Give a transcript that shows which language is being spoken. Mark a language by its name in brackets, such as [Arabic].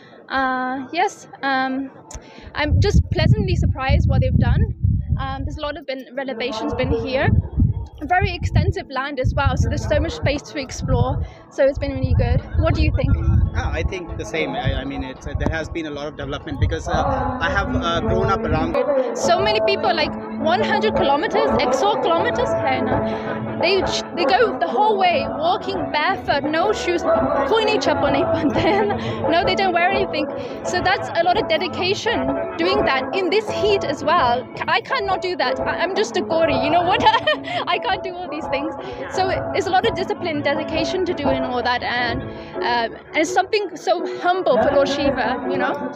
[English] Yes, I'm just pleasantly surprised what they've done. There's a lot of renovations been here. Very extensive land as well, so there's so much space to explore, so it's been really good. What do you think? I think the same. I mean, there has been a lot of development because I have grown up around. So many people, like 100 kilometers, 100 kilometers [Hindi] है ना. [English] They go the whole way walking barefoot, no shoes. [Hindi] कोई नहीं चप्पल नहीं पहनते हैं. [English] No, they don't wear anything. So that's a lot of dedication doing that in this heat as well. I cannot do that. I'm just a Gori, you know what? I can't do all these things. So it's a lot of discipline, dedication to doing all that, and it's something so humble for Lord Shiva, you know.